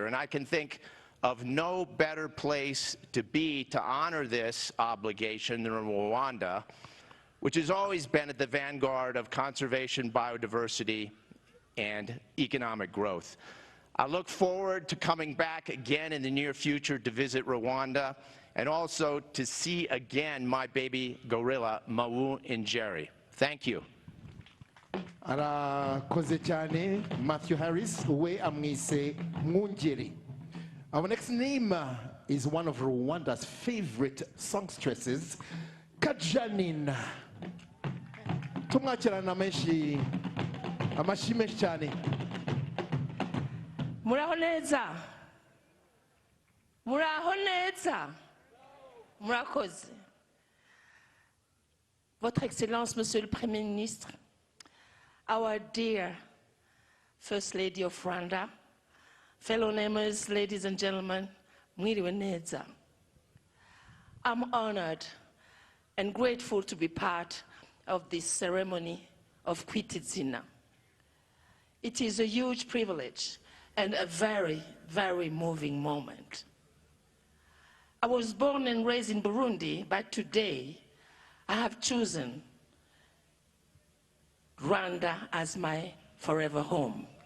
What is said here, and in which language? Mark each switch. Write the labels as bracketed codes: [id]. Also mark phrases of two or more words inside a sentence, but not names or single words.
[en] And I can think of no better place to be to honor this obligation than Rwanda, which has always been at the vanguard of conservation, biodiversity, and economic growth. I look forward to coming back again in the near future to visit Rwanda and also to see again my baby gorilla, Mawu Njeri. Thank you. [rw] Arakoze cyane, Matthew Harris, we amwise Mwungeri. [en] Our next name is one of Rwanda's favorite songstresses, Kajanina. [rw] Tumwakirana amashyi menshi cyane. Muraho neza. Muraho neza. Murakoze. [fr] Votre Excellence, Monsieur le Premier Ministre, [en] our dear First Lady of Rwanda, fellow neighbors, ladies and gentlemen, [rw] mwiriwe neza. [en] I'm honored and grateful to be part of this ceremony of Kwita Izina. It is a huge privilege and a very, very moving moment. I was born and raised in Burundi, but today I have chosen Rwanda as my forever home.